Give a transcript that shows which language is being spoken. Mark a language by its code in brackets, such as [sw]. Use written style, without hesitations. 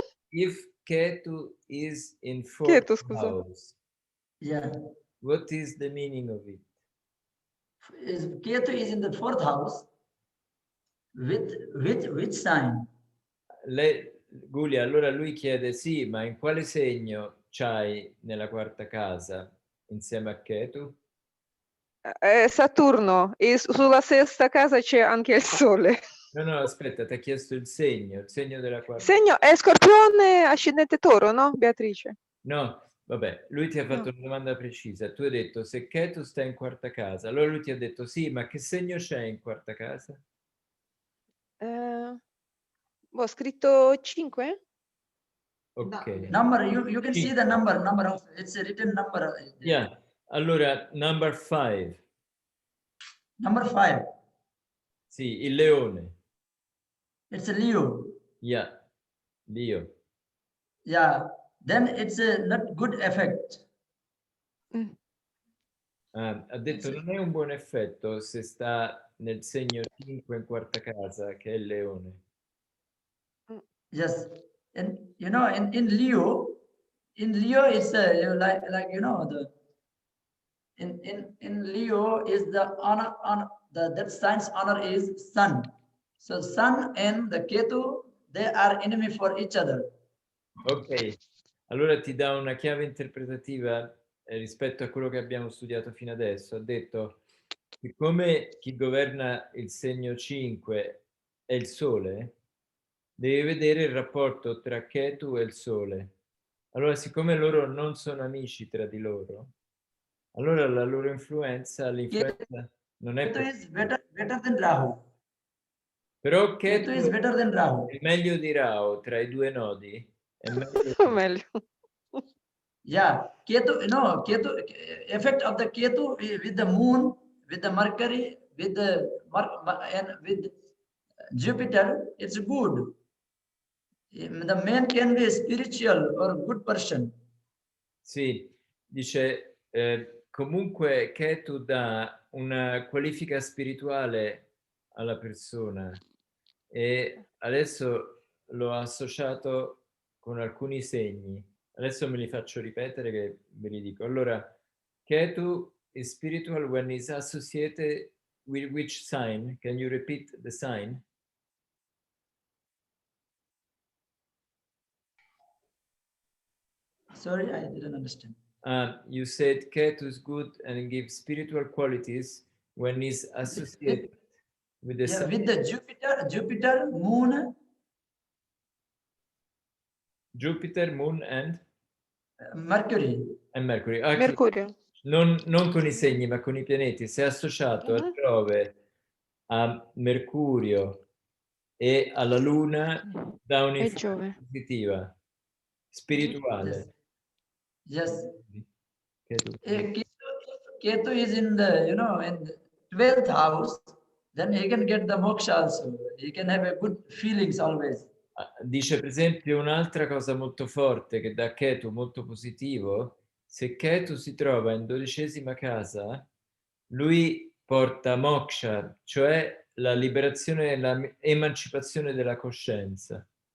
[en] If Ketu is in fourth house, yeah, what is the meaning of it? If Ketu is in the fourth house, with which sign? [it] Giulia, allora lui chiede, sì, ma in quale segno c'hai nella quarta casa insieme a Ketu? Saturno, e sulla sesta casa c'è anche il Sole. No, aspetta, ti ha chiesto il segno della quarta. Segno è Scorpione, ascendente Toro, no, Beatrice? No, vabbè, lui ti ha fatto una domanda precisa. Tu hai detto, se Ketu sta in quarta casa, allora lui ti ha detto, sì, ma che segno c'è in quarta casa? Ho scritto 5? Ok. [en] Number, you can see the number also. It's a written number. Yeah, allora, number 5. Number 5. [it] Sì, il leone. [en] It's a Leo. Yeah, Leo. Yeah, then it's a not good effect. [it] Ha detto non è un buon effetto se sta nel segno 5 in quarta casa, che è il leone. [en] Yes, and you know, in Leo it's like you know the in Leo is the honor on the that sign's honor is sun. So sun and the Ketu, they are enemy for each other. [it] Ok, allora ti dà una chiave interpretativa rispetto a quello che abbiamo studiato fino adesso. Ha detto, siccome chi governa il segno 5 è il Sole, devi vedere il rapporto tra Ketu e il Sole. Allora, siccome loro non sono amici tra di loro, allora la loro l'influenza non è [en] Ketu is [it] positiva. [en] better than Rahu. [it] Però [en] Ketu is Ketu better than Rahu. [it] è meglio di Rahu tra i due nodi. È meglio Meglio. [en] Yeah, Ketu, you know, Ketu, effect of the Ketu with the moon, with the Mercury, with the and with Jupiter, it's good. The man can be a spiritual or good person. [it] Sì, dice comunque Ketu dà una qualifica spirituale alla persona e adesso l'ho associato con alcuni segni. Adesso me li faccio ripetere che ve li dico. [en] Allora, Ketu is spiritual when is associated with which sign? Can you repeat the sign? Sorry, I didn't understand. You said Ketu is good and gives spiritual qualities when is associated with the sun. With the Jupiter, Moon, Jupiter, Moon and Mercury. Mercury. [it] Mercurio. Non con i segni, ma con i pianeti. Se è associato a Giove, a Mercurio e alla Luna, dà un'influenza positiva, spirituale. [en] Yes. Ketu. Ketu is in the, in the 12th house, then he can get the moksha also. He can have a good feelings always. [it] Dice per esempio un'altra cosa molto forte che dà Ketu molto positivo, se Ketu si trova in 12ª casa, lui porta moksha, cioè la liberazione e l'emancipazione della coscienza.